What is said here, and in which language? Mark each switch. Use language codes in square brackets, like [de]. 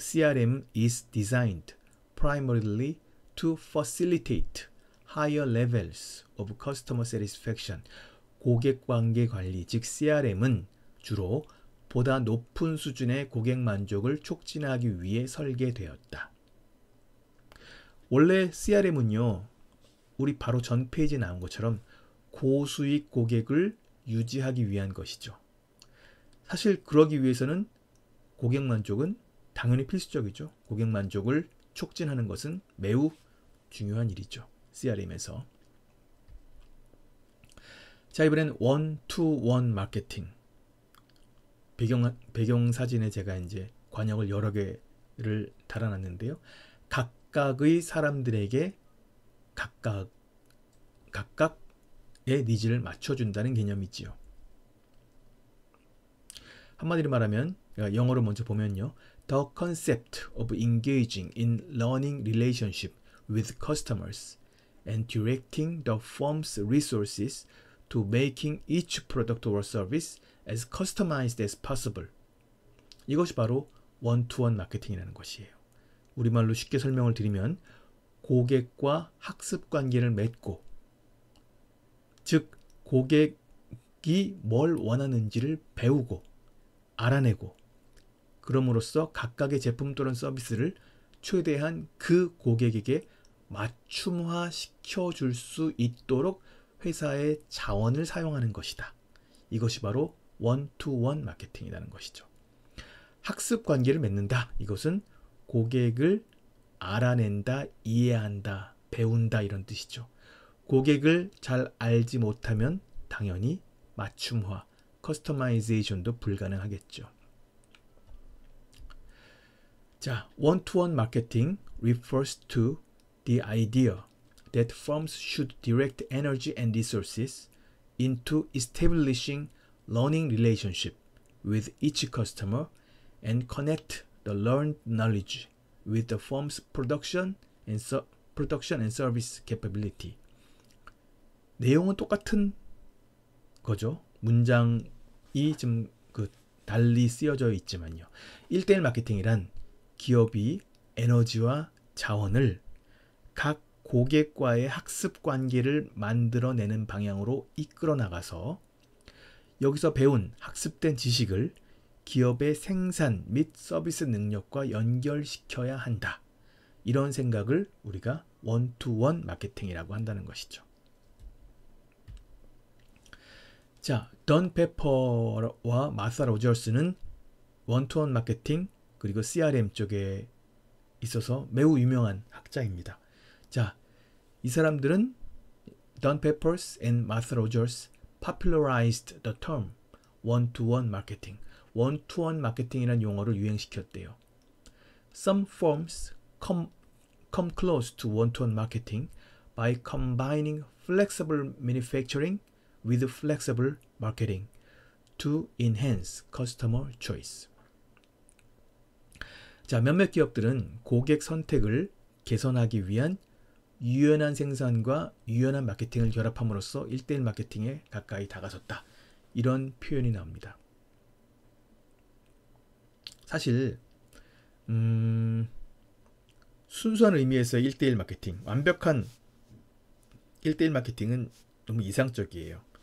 [en] CRM is designed primarily to facilitate higher levels of customer satisfaction. [ko] 고객관계 관리, 즉 CRM은 주로 보다 높은 수준의 고객 만족을 촉진하기 위해 설계되었다. 원래 CRM은요, 우리 바로 전 페이지에 나온 것처럼 고수익 고객을 유지하기 위한 것이죠. 사실 그러기 위해서는 고객 만족은 당연히 필수적이죠. 고객 만족을 촉진하는 것은 매우 중요한 일이죠. CRM에서. 자, 이번엔 원투원 마케팅. 배경 사진에 제가 이제 관역을 여러 개를 달아놨는데요. 각각의 사람들에게 각각의 니즈를 맞춰준다는 개념이지요. 한마디로 말하면 영어로 먼저 보면요. [en] The concept of engaging in learning relationship with customers and directing the firm's resources to making each product or service as customized as possible. [ko] 이것이 바로 원투원 마케팅이라는 것이에요. 우리말로 쉽게 설명을 드리면 고객과 학습 관계를 맺고, 즉 고객이 뭘 원하는지를 배우고 알아내고, 그럼으로써 각각의 제품 또는 서비스를 최대한 그 고객에게 맞춤화 시켜줄 수 있도록 회사의 자원을 사용하는 것이다. 이것이 바로 원투원 마케팅이라는 것이죠. 학습 관계를 맺는다. 이것은 고객을 알아낸다, 이해한다, 배운다 이런 뜻이죠. 고객을 잘 알지 못하면 당연히 맞춤화, 커스터마이제이션도 불가능하겠죠. [en] 자, one-to-one marketing refers to the idea that firms should direct energy and resources into establishing learning relationship with each customer and connect the learned knowledge with the firm's production and service capability. [ko] 내용은 똑같은 거죠. 문장이 좀 달리 쓰여져 있지만요. 1:1 마케팅이란 기업이 에너지와 자원을 각 고객과의 학습 관계를 만들어내는 방향으로 이끌어 나가서 여기서 배운 학습된 지식을 기업의 생산 및 서비스 능력과 연결시켜야 한다. 이런 생각을 우리가 원투원 마케팅이라고 한다는 것이죠. 자, 던 페퍼와 마사 로저스는 원투원 마케팅 그리고 CRM 쪽에 있어서 매우 유명한 학자입니다. 자, 이 사람들은 던 페퍼스 and 마사 로저스 [en] popularized the term one-to-one marketing. [ko] 원투원 마케팅이라는 용어를 유행시켰대요. [en] Some firms come close to one-to-one marketing by combining flexible manufacturing with flexible marketing to enhance customer choice. [ko] 자, 몇몇 기업들은 고객 선택을 개선하기 위한 유연한 생산과 유연한 마케팅을 결합함으로써 1대1 마케팅에 가까이 다가섰다. 이런 표현이 나옵니다. 사실 순수한 의미에서의 1대1 마케팅, 완벽한 1대1 마케팅은 너무 이상적이에요.